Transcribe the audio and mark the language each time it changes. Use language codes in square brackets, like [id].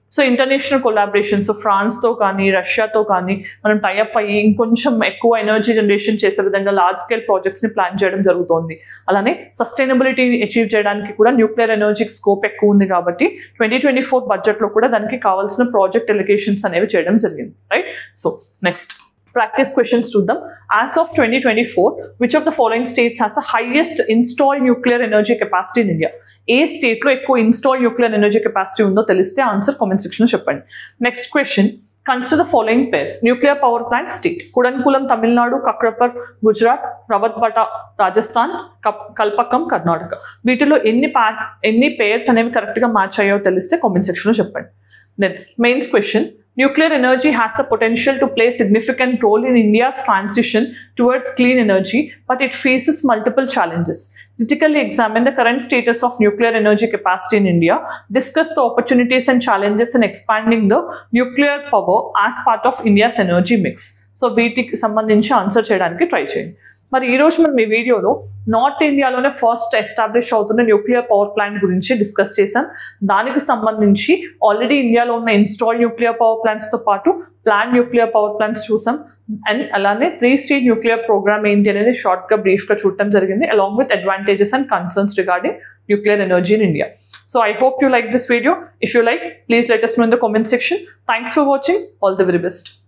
[te] So international collaborations ఫ్రాన్స్తో కానీ రష్యాతో కానీ మనం టైఅప్ అయ్యి ఇంకొంచెం ఎక్కువ ఎనర్జీ జనరేషన్ చేసే విధంగా లార్జ్ స్కేల్ ప్రాజెక్ట్స్ని ప్లాన్ చేయడం జరుగుతోంది. అలానే సస్టైనబిలిటీ అచీవ్ చేయడానికి కూడా న్యూక్లియర్ ఎనర్జీకి స్కోప్ ఎక్కువ ఉంది కాబట్టి 2024 బడ్జెట్లో కూడా దానికి కావాల్సిన ప్రాజెక్ట్ ఎలికేషన్స్ అనేవి చేయడం జరిగింది. Right. [en] So next practice questions to them. As of 2024, which of the following states has the highest installed nuclear energy capacity in India? [te] ఏ స్టేట్లో ఎక్కువ ఇన్స్టాల్ న్యూక్లియర్ ఎనర్జీ కెపాసిటీ ఉందో తెలిస్తే ఆన్సర్ కామెంట్ సెక్షన్లో చెప్పండి. [en] Next question, consider the following pairs. Nuclear power plant state: కుడన్కులం Tamil Nadu, కక్రపర్ Gujarat, రవత్బట Rajasthan, Kalpakkam Karnataka. [te] వీటిలో ఎన్ని pairs అనేవి కరెక్ట్గా మ్యాచ్ అయ్యాయో తెలిస్తే కామెంట్ సెక్షన్లో చెప్పండి. [en] Then mains question, nuclear energy has the potential to play a significant role in India's transition towards clean energy, but it faces multiple challenges. Critically examine the current status of nuclear energy capacity in India. Discuss the opportunities and challenges in expanding the nuclear power as part of India's energy mix. [te] So, వీటికి సంబంధించి answer చేయడానికి try చేయండి. మరి ఈరోజు మనం ఈ వీడియోలో north ఇండియాలోనే ఫస్ట్ ఎస్టాబ్లిష్ అవుతున్న న్యూక్లియర్ పవర్ ప్లాంట్ గురించి డిస్కస్ చేసాం. దానికి సంబంధించి ఆల్రెడీ ఇండియాలో ఉన్న ఇన్స్టాల్ న్యూక్లియర్ పవర్ ప్లాంట్స్తో పాటు ప్లాన్ న్యూక్లియర్ పవర్ ప్లాంట్స్ చూసాం. అండ్ అలానే 3-stage న్యూక్లియర్ ప్రోగ్రామ్ ఏంటి అనేది షార్ట్గా బ్రీఫ్గా చూడటం జరిగింది, [en] Along with advantages and concerns regarding nuclear energy in India. So I hope you like this video. If you like, please let us know in the comment section. Thanks for watching. All the very best.